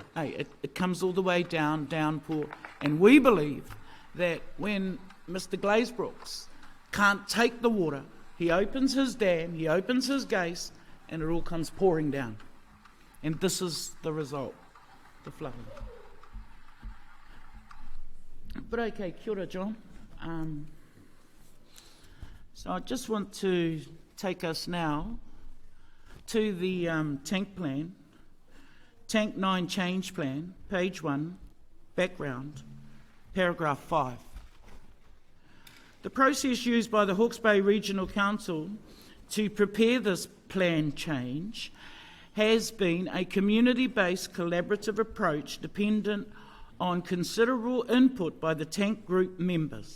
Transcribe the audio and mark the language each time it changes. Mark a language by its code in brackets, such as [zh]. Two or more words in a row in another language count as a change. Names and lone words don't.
[en] it comes all the way downpour. And we believe that when Mr. Glazebrook can't take the water, he opens his dam, he opens his gates, and it all comes pouring down. And this is the result, the flooding. But okay, [mi] kia ora, [en] John. So I just want to take us now to the tank plan, Tank 9 Change Plan, page 1, background, paragraph 5. The process used by the Hawke's Bay Regional Council to prepare this plan change has been a community-based collaborative approach dependent on considerable input by the tank group members.